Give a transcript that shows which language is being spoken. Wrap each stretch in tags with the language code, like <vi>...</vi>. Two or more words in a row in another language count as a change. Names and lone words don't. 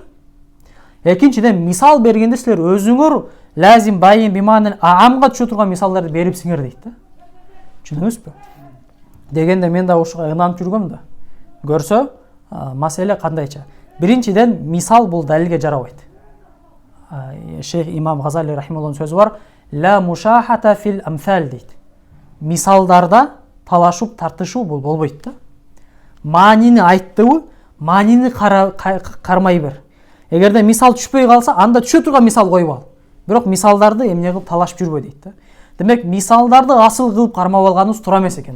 <ky>Экинчиден мисал бергенде силер өзүңөр</ky> <ar>لازم بين بالمعنى الأعم</ar> <ky>түшө турган мисалдарды берипсиңер дейт да. Түшүндүңүзбү? Дегенде мен да ушуга ынанып жүргөм да. Көрсө, маселе кандайча? Биринчиден мисал бул далилге жарабайт. Шейх Имам Газали рахималлахунун сөзү бар:</ky> <ar>"لا مشاحة في الأمثال"</ar> <ky>дейт. Мисалдарда талашып, тартышуу бул болбойт да. Маанини айттыбы, маанини кармай бер. Эгерде мисал түшпөй калса, анда түшө турган мисал коюп ал. Бирок мисалдарды эмне кылып талашып жүрбө дейт да. Демек мисалдарды асыл кылып кармап алганыбыз туура эмес экен да.</ky>